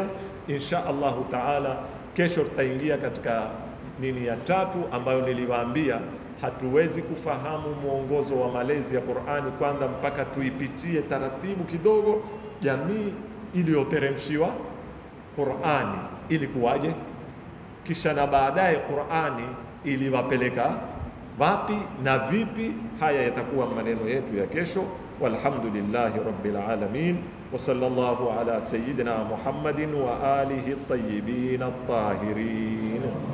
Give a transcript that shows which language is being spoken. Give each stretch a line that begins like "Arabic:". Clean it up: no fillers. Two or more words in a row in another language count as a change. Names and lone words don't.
Arabic: إن شاء الله تعالى
Swahili: kesho tutaingia katika nini ya tatu, ambayo niliwaambia hatuwezi kufahamu mwongozo wa malezi ya Qur'ani kwanza mpaka tuipitie taratibu kidogo jamii iliyoteremshiwa Qur'ani ilikuwaje, kisha na baadaye Qur'ani iliwapeleka wapi na vipi. Haya yatakuwa maneno yetu ya kesho.
Arabic: والحمد لله رب العالمين وصلى الله على سيدنا محمد وآله الطيبين الطاهرين.